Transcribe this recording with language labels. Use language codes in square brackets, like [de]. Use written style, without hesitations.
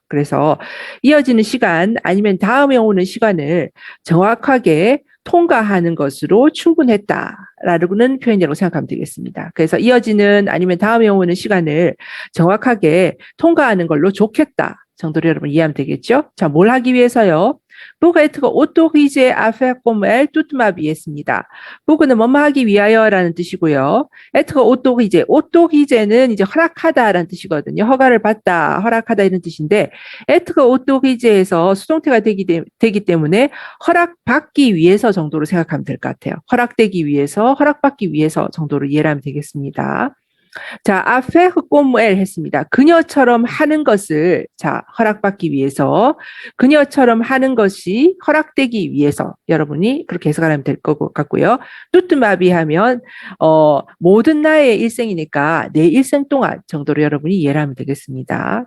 [ko] 그래서 이어지는 시간 아니면 다음에 오는 시간을 정확하게 통과하는 것으로 충분했다라는 표현이라고 생각하면 되겠습니다. 그래서 이어지는 아니면 다음에 오는 시간을 정확하게 통과하는 걸로 좋겠다 정도로 여러분 이해하면 되겠죠? 자, 뭘 하기 위해서요? [fr] pour être autorisé à faire comme elle toute ma vie 했습니다. [ko] pour는 뭐뭐 하기 위하여라는 뜻이고요. être autorisé, autorisé는 이제 허락하다라는 뜻이거든요. 허가를 받다, 허락하다 이런 뜻인데 être autorisé에서 수동태가 되기 때문에 허락받기 위해서 정도로 생각하면 될 것 같아요. 허락되기 위해서, 허락받기 위해서 정도로 이해를 하면 되겠습니다. 자, [fr] faire comme elle [ko] 했습니다. 그녀처럼 하는 것을 자 허락받기 위해서 그녀처럼 하는 것이 허락되기 위해서 여러분이 그렇게 해석하면 될 것 같고요. 뚜뚜마비 하면 모든 나의 일생이니까 내 일생 동안 정도로 여러분이 이해를 하면 되겠습니다.